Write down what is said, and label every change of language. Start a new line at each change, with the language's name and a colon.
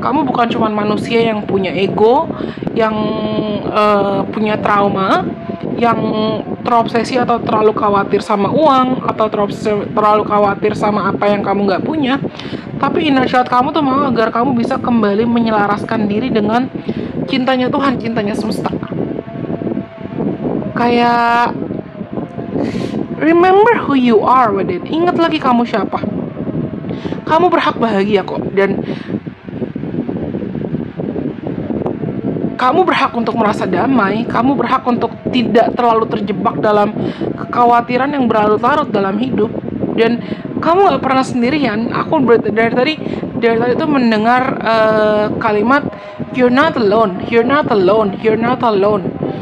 Indonesian: Kamu bukan cuma manusia yang punya ego, yang punya trauma, yang terobsesi atau terlalu khawatir sama uang, atau terlalu khawatir sama apa yang kamu nggak punya. Tapi inner child kamu tuh mau agar kamu bisa kembali menyelaraskan diri dengan cintanya Tuhan, cintanya semesta.
English: Kayak remember who you are, Wadid.
Indonesian: Ingat lagi kamu siapa. Kamu berhak bahagia kok. Dan kamu berhak untuk merasa damai. Kamu berhak untuk tidak terlalu terjebak dalam kekhawatiran yang berlarut-larut dalam hidup. Dan kamu gak pernah sendirian. Aku dari tadi tuh mendengar kalimat
English: you're not alone, you're not alone,
Indonesian: you're not alone.